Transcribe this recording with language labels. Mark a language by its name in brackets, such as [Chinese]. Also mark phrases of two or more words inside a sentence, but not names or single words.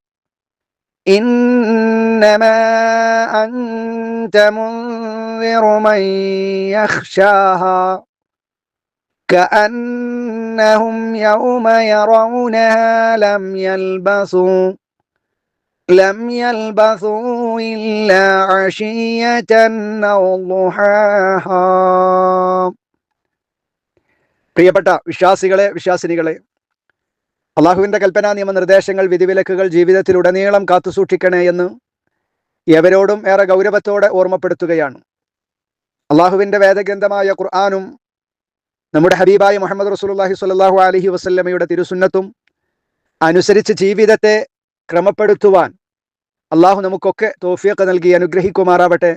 [Arabic] إنما أنت منذر من يخشاها كأنهم يوم يرونها لم يلبثوا إلا عشية أو ضحاها. [Malayalam] പ്രിയപ്പെട്ട വിശ്വാസികളെ, വിശ്വാസിനികളെ, അള്ളാഹുവിൻ്റെ കൽപ്പനാ നിയമനിർദ്ദേശങ്ങൾ, വിധിവിലക്കുകൾ ജീവിതത്തിലുടനീളം കാത്തുസൂക്ഷിക്കണേ എന്ന് എവരോടും ഏറെ ഗൗരവത്തോടെ ഓർമ്മപ്പെടുത്തുകയാണ്. അള്ളാഹുവിൻ്റെ വേദഗ്രന്ഥമായ ഖുർആനും നമ്മുടെ ഹബീബായ മുഹമ്മദ് റസൂലുള്ളാഹി [Arabic] صلى الله عليه وسلم [Malayalam] തിരുസുന്നത്തും അനുസരിച്ച് ജീവിതത്തെ ക്രമപ്പെടുത്തുവാൻ അള്ളാഹു നമുക്കൊക്കെ തൗഫീഖ് നൽകി അനുഗ്രഹിക്കുമാറാവട്ടെ.